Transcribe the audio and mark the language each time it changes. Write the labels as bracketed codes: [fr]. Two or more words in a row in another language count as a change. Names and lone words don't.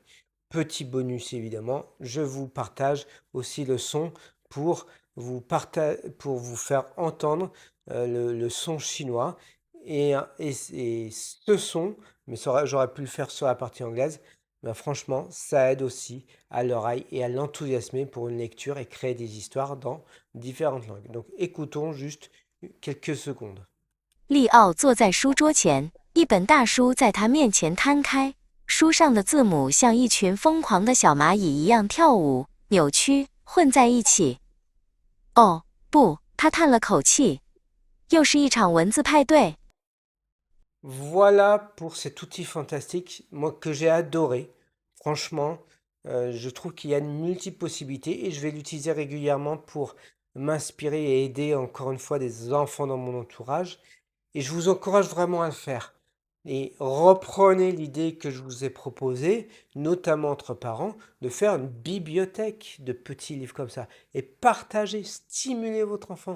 [fr] Petit bonus évidemment, je vous partage aussi le son pour pour vous faire entendre le son chinois. Et ce son, mais j'aurais pu le faire sur la partie anglaise, ben franchement, ça aide aussi à l'oreille et à l'enthousiasmer pour une lecture et créer des histoires dans différentes langues. Donc écoutons juste quelques secondes. [zh] 利奥坐在书桌前，一本大书在他面前摊开，书上的字母像一群疯狂的小蚂蚁一样跳舞、扭曲、混在一起。哦，不，他叹了口气，又是一场文字派对。 [fr] Voilà pour cet outil fantastique, moi que j'ai adoré. Franchement, je trouve qu'il y a une multiple possibilités et je vais l'utiliser régulièrement pour m'inspirer et aider encore une fois des enfants dans mon entourage. Et je vous encourage vraiment à le faire. Et reprenez l'idée que je vous ai proposée, notamment entre parents, de faire une bibliothèque de petits livres comme ça et partagez, stimulez votre enfant.